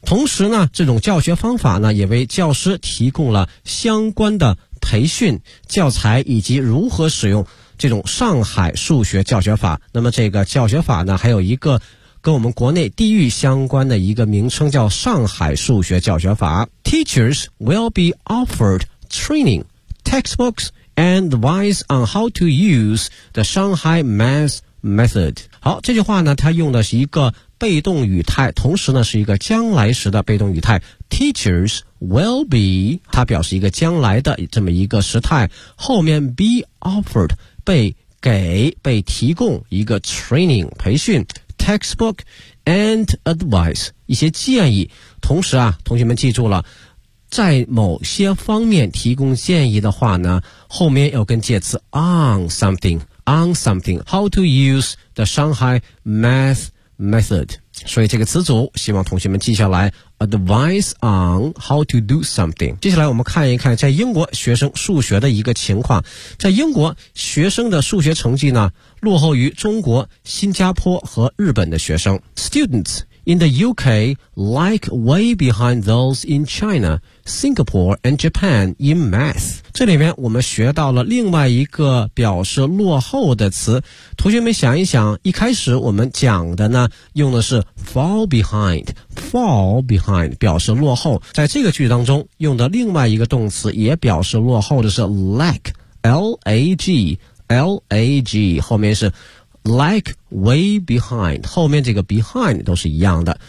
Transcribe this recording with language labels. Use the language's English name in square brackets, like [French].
[Chinese] 同时呢这种教学方法呢也为教师提供了相关的培训教材以及如何使用这种上海数学教学法。那么这个教学法呢还有一个跟我们国内地域相关的一个名称，叫上海数学教学法。 [English] Teachers will be offered training textbooks and advice on how to use the Shanghai math method。 [Chinese] 好，这句话呢它用的是一个被动语态，同时呢是一个将来时的被动语态。 Teachers will be 它表示一个将来的这么一个时态，后面 be offered 被给被提供一个 training 培训 textbook and advice 一些建议。同时啊同学们记住了，在某些方面提供建议的话呢后面要跟介词 on something how to use the Shanghai math method. 所以这个词组希望同学们记下来 advice on how to do something. 接下来我们看一看在英国学生数学的一个情况。在英国学生的数学成绩呢落后于中国、新加坡和日本的学生。 [English] Students in the UK lag way behind those in China, Singapore and Japan in math. [Chinese] 这里面我们学到了另外一个表示落后的词。同学们想一想，一开始我们讲的呢用的是 fall behind 表示落后，在这个句当中用的另外一个动词也表示落后的是 lag 后面是 lag way behind，后面这个 behind 都是一样的。